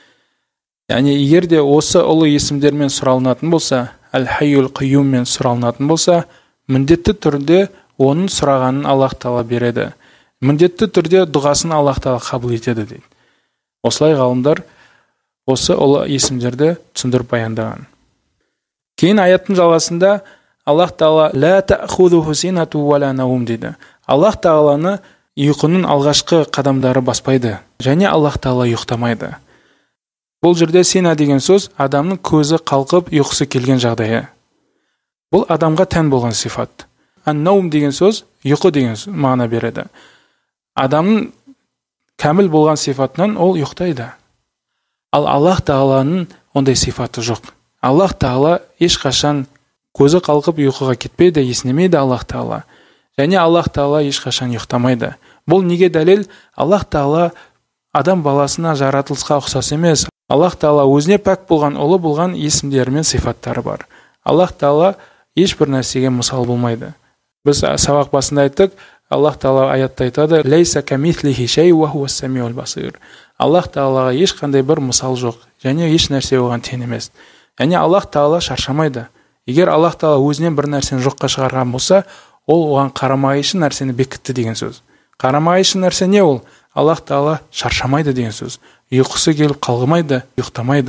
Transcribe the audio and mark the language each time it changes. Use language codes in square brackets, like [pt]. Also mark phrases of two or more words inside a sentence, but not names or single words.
[kk] Яғни егер де осы ұлы есімдермен сұралынатын болса, [ar] الحي القيوم [kk] сұралынатын болса, міндетті түрде оның сұрағанын Аллах тағала береді. Міндетті түрде дұғасын Аллах тағала қабыл етеді дейді. Осылай ғалымдар осы ұлы есімдерді түсіндіріп баяндаған. Кейін аяттың жалғасында Аллах тағала [ar] لا تأخذه سنة ولا نوم [kk] дейді. Аллах тағаланы ұйқының алғашқы қадамдары баспайды, және Аллах тағала ұйықтамайды. Бұл жерде сина деген сөз адамның көзі қалқып ұйқысы келген жағдайы. Бұл адамға тән болған сифат. Ан-наум деген сөз ұйқы деген мағына береді. Адамның кәміл болған сифатынан ол ұйықтайды. Ал Аллах тағаланың ондай сифаты жоқ. Аллах тағала ешқашан көзі қалқып ұйқыға кетпейді, есінемейді Аллах тағала. Және Аллах тағала ешқашан ұйықтамайды. Бұл неге дәлел? Аллах тағала адам баласына жаратылысқа ұқсас емес. Аллах тағала өзіне пәк болған, ұлы болған есімдері мен сифаттары бар. Аллах тағала ешбір нәрсеге мысал болмайды. Біз сабақ басында айттық, Аллах тағала аятта айтады: [ar] "ليس كمثله شيء وهو السميع البصير". [kk] Аллах тағалаға ешқандай бір мысал жоқ, және еш нәрсе оған тең емес. Яғни Аллах тағала шаршамайды. Егер Аллах тағала өзінен бір нәрсені жоққа шығарған болса, ол оған қарамайшы нәрсені бекітті деген сөз. Қарамайшы нәрсе не ол? Аллах тағала шаршамайды деген сөз. Ұйқысы келіп қалғымайды, ұйықтамайды.